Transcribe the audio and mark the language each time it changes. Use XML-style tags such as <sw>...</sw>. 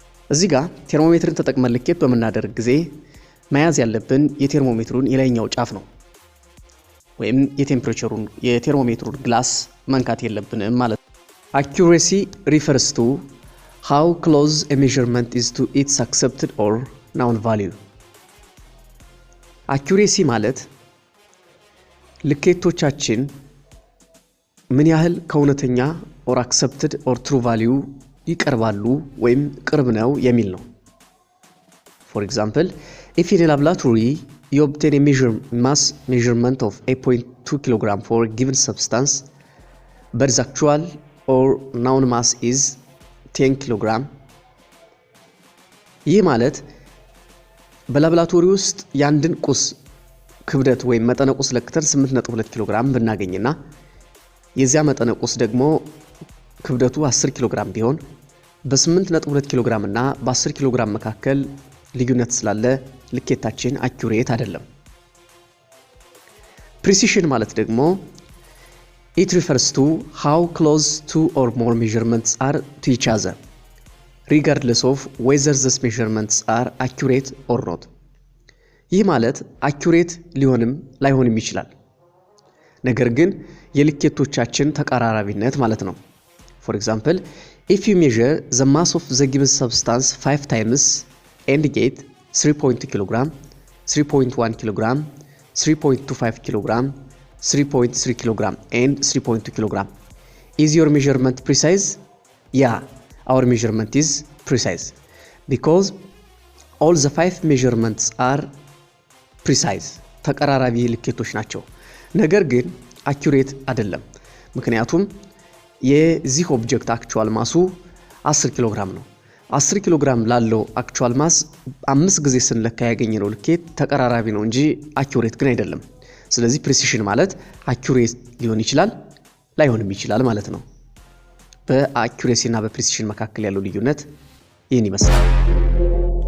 <am>እዚህ ጋር ቴርሞሜትርን ተጠቅመን ልኬት በመናደርግ ጊዜ መያዝ ያለብን የቴርሞሜትሩን የላይኛው ጫፍ ነው። ወይም የቴርሞሜትሩን ግላስ መንካት የለብንም ማለት ነው።</am> <en>Accuracy refers to how close a measurement is to its accepted or known value. Accuracy</en> <am>ማለት ልኬቶቻችን ምን ያህል ከእውነተኛ or accepted or true value ይቀርባሉ ወይም ቅርብ ነው የሚል ነው።</am> <en>For example, if in a laboratory you obtain a mass measurement of 8.2 kg for a given substance, but the actual or known mass is 10 kg.</en> <am>ይህ ማለት በላብራቶሪ ውስጥ ያንድን ቁስ ክብደት ወይም መጠነ ቁስ ለክተን 8.2 ኪሎ ግራም ብናገኝና የዚያ መጠነ ቁስ ደግሞ ክብደቱ 10 ኪሎ ግራም ቢሆን በ8.2 ኪሎ ግራም እና በ10 ኪሎ ግራም መካከል ልዩነት ስላለ ልኬታችን አኩሬት አይደለም።</am> <en>ፕሪሲሽን ማለት ደግሞ it refers to how close two or more measurements are to each other, regardless of whether these measurements are accurate or not.</en> <am>ይህ ማለት አኩሬት ሊሆንም ላይሆንም ይችላል። ነገር ግን የልኬቶቻችን ተቀራራቢነት ማለት ነው።</am> <en>For example, if you measure the mass of the given substance 5 times and get 3.2 kg, 3.1 kg, 3.25 kg, 3.3 kg and 3.2 kg, is your measurement precise? Yeah, our measurement is precise because all the 5 measurements are precise.</en> <am>ተቀራራቢ ልኬቶች ናቸው። ነገር ግን አኩሬት አይደለም። ምክንያቱም የዚህ ኦብጀክት አክቹዋል ማሱ 10 ኪሎ ግራም ነው። 10 ኪሎ ግራም ላለው አክቹዋል ማስ 5 ጊዜ ስንለካ ያገኘነው ልኬት ተቀራራቢ ነው እንጂ አኩሬት ግን አይደለም። ስለዚህ ፕሪሲሽን ማለት አኩሬት ሊሆን ይችላል ላይሆንም ይችላል ማለት ነው። በአኩሬሲ እና በፕሪሲሽን መካከል ያለው ልዩነት ይህን ይመስላል።</am>